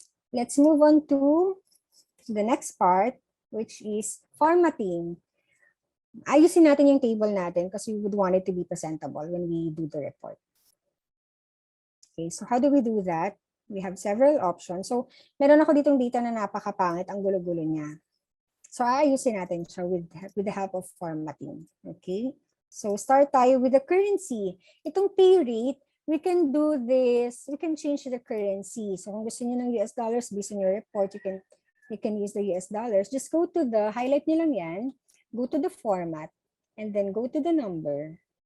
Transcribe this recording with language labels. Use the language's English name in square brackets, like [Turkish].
[English] Let's move on to the next part, which is formatting. [Filipino] Ayusin natin yung table natin kasi [English] we would want it to be presentable when we do the report. Okay, so how do we do that? We have several options. [Filipino] So meron ako ditong data na napakapangit, ang gulo-gulo niya. So aayusin natin siya [English] with the help of formatting. [Filipino] Okay? [English] So start tayo with the currency. Itong pay rate, we can do this, we can change the currency. So [Filipino] kung gusto niyo ng [English] US dollars based on your report, you can use the US dollars. Just go to the, [Filipino] highlight niyo lang yan, [English] go to the format, and then go to the number.